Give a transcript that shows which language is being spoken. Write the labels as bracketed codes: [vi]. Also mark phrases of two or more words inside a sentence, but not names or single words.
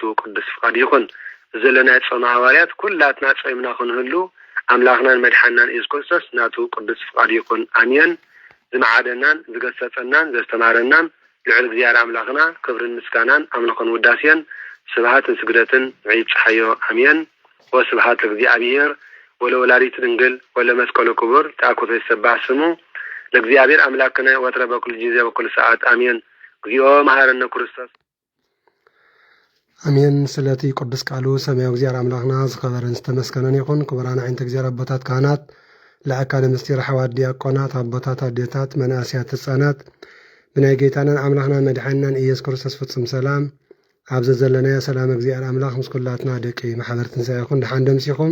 [ti] ቅዱስ ፍቃድ ይኹን። ዘለና ጾም ሐዋርያት ኩላትና ጾምና ክንህሉ ኣምላኽናን መድሓናን ኢየሱስ ክርስቶስ ናቱ ቅዱስ ፍቃድ ይኹን። አሜን። ዝመዓደናን ዝገሰጸናን ዘስተማረናን ልዑል እግዚአብሔር ኣምላኽና ክብርን ምስጋናን ኣምልኾን ውዳሴን ስብሃትን ስግደትን ይብጽሐዮ። አሜን። [gez] ወስብሃት ለእግዚአብሔር ወለወላዲቱ ድንግል ወለመስቀሉ ክቡር ተአኩቶ ይሰባህ ስሙ ለእግዚአብሔር አምላክነ ወትረ በኩል ጊዜ በኩል ሰዓት አሜን። እግዚኦ መሐረነ ክርስቶስ [ti] አሜን። ስለቲ ቅዱስ ቃሉ ሰማያዊ እግዚአብሔር አምላክና ዝኸበረን ዝተመስገነን ይኹን። ክቡራን ዓይነተ እግዚአብሔር አቦታት ካህናት፣ ለአካለ ምስጢር ሐዋርያት፣ ዲያቆናት፣ አቦታት፣ አዴታት፣ መናእስያት፣ ህፃናት ብናይ ጌታናን አምላክናን መድሓኒናን ኢየሱስ ክርስቶስ ፍጹም ሰላም ኣብዚ ዘለና ሰላም እግዚአብሔር አምላክ ምስ ኩላትና ደቂ ማሕበር ትንሣኤ ይኹን። ድሓን ደምሲኹም